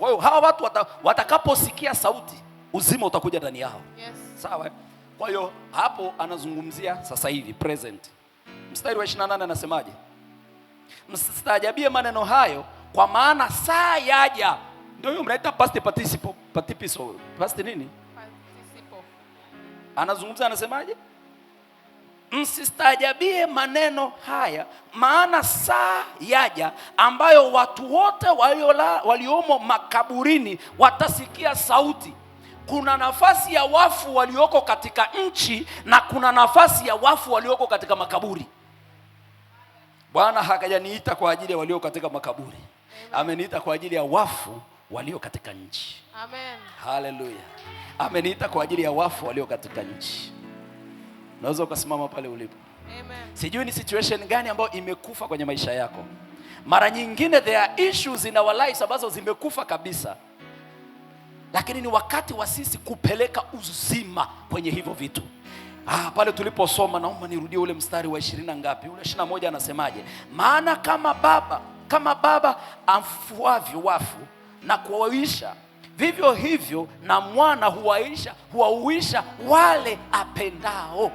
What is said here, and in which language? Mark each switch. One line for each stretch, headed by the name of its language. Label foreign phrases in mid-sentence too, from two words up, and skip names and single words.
Swahili: Kwa hiyo hawa watu watakaposikia sauti, uzima utakuja ndani yao. Yes. Sawa? Kwa hiyo hapo anazungumzia sasa hivi, present. Mstari wa 28 anasemaje? Msistaajabie maneno hayo, kwa maana saa yaja. Ndio hiyo mnaita
English: past participle,
Swahili: past nini? Participle. Anazungumza, anasemaje? Msistaajabie maneno haya, maana saa yaja ambayo watu wote waliomo makaburini watasikia sauti. Kuna nafasi ya wafu walioko katika nchi, na kuna nafasi ya wafu walioko katika makaburi. Bwana hakajaniita kwa ajili ya walio katika makaburi. Ameniita kwa ajili ya wafu walio katika nchi. Amen. Haleluya. Ameniita kwa ajili ya wafu walio katika nchi. Unaweza ukasimama pale ulipo. Amen. Sijui ni situation gani ambayo imekufa kwenye maisha yako. Mara nyingine
English: there are issues in our lives
Swahili: ambazo zimekufa kabisa. Lakini ni wakati wa sisi kupeleka uzima kwenye hivyo vitu. Pale tuliposoma, naomba nirudie ule mstari wa 20 ngapi? Ule 21 anasemaje? Maana kama baba amfuavyo wafu na kuwaisha, vivyo hivyo na mwana huwahuisha wale apendao.